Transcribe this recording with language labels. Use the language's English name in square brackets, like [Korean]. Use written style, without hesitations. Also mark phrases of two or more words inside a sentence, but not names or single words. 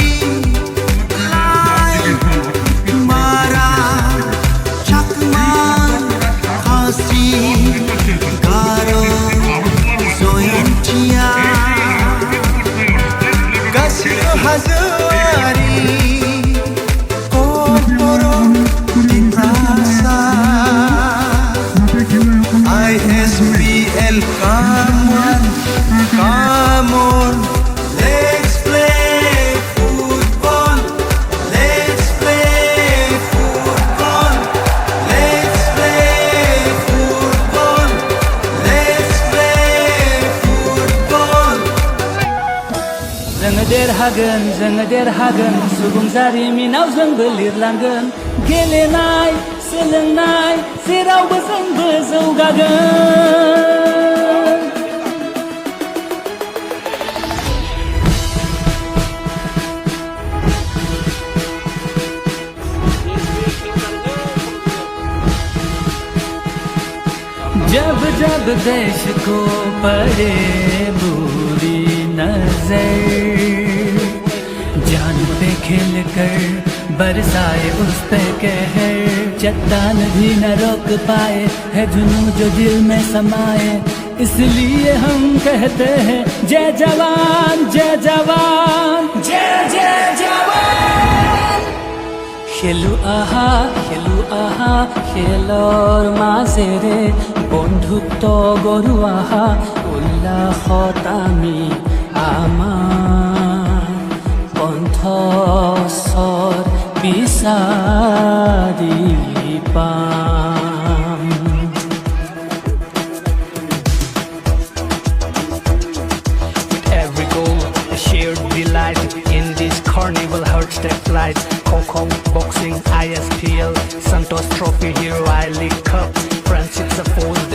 [Bodo] मारा चाकमा खासि गार' जयन्तिया गासिबो हाजोआरि बर' दिमासा [English] ISPL come on let's play football let's play football let's play football let's play football [Bodo] जोङो देरहागोन सुबुं जारिमिनाव जोंबो लिरलांगोन गेलेनाय सोलोंनाय जेरावबो जोंबो [Hindi] जौगागोन जब जब देश को पड़े बुरी नजर जान पे खेल कर बरसाए उस पे कहर चट्टान भी न रोक पाए है जुनून जो दिल में समाए इसलिए हम कहते हैं जय जवान जय जवान जय जय जवान। [Assamese] খেলো আহা খেলৰ মাজেৰে বন্ধুত্ব গঢ়ো আহা উল্লাসত আমি আমাৰ কণ্ঠস্বৰ বিচাৰি পাম। [English] Every goal, a shared delight in this carnival hearts that flies. Kho boxing, ISPL, Santos Trophy, Hero I League Cup, Francis Foes.